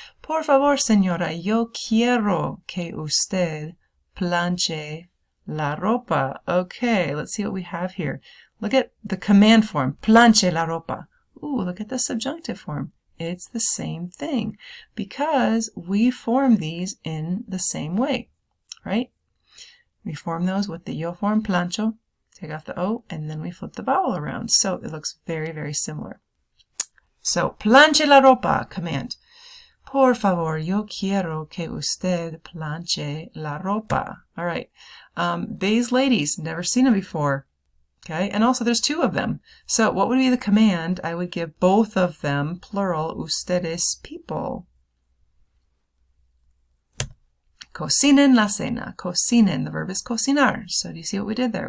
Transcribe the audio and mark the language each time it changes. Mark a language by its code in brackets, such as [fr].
[es] Por favor, señora, yo quiero que usted planche la ropa. [en] Okay, let's see what we have here. Look at the command form, [es] planche la ropa. [en] Ooh, look at the subjunctive form. It's the same thing because we form these in the same way, right? We form those with the yo form, plancho, take off the o, and then we flip the vowel around. So it looks very, very similar. [es] So, planche la ropa, command. Por favor, yo quiero que usted planche la ropa. [en] All right. These ladies, never seen them before. Okay, and also there's two of them. So what would be the command? I would give both of them, plural, ustedes, people. [es] Cocinen la cena. [en] Cocinen, the verb is cocinar. So do you see what we did there?